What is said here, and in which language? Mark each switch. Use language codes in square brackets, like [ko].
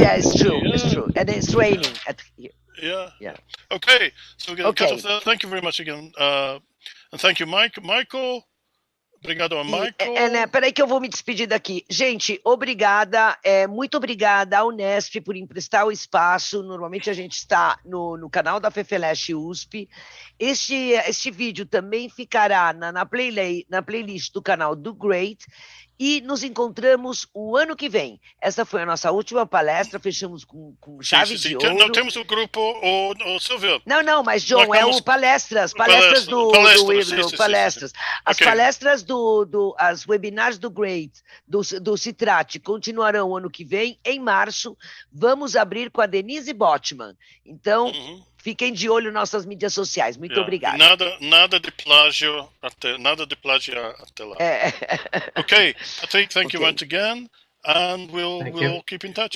[en] It's true, and it's raining at here. Yeah. Okay, so we're going to cut off there. Thank you very much again, and thank you, Michael. [pt] Obrigado a Michael. Peraí que eu vou me despedir daqui. Gente, obrigada, muito obrigada à Unesp por emprestar o espaço. Normalmente a gente está no canal da FEFELESH USP. Este vídeo também ficará na playlist do canal do GREAT. E nos encontramos o ano que vem. Essa foi a nossa última palestra, fechamos com chave de ouro. Não temos o grupo, o Silvio. Não, mas John, o palestras do palestras. As palestras as webinars do GREAT, do Citrate, continuarão o ano que vem, em março. Vamos abrir com a Denise Botman. Então, fiquem de olho nas nossas mídias sociais. Muito obrigado. Nada de plágio até lá. [en] Okay, Patrick, thank you once again, and we'll keep in touch.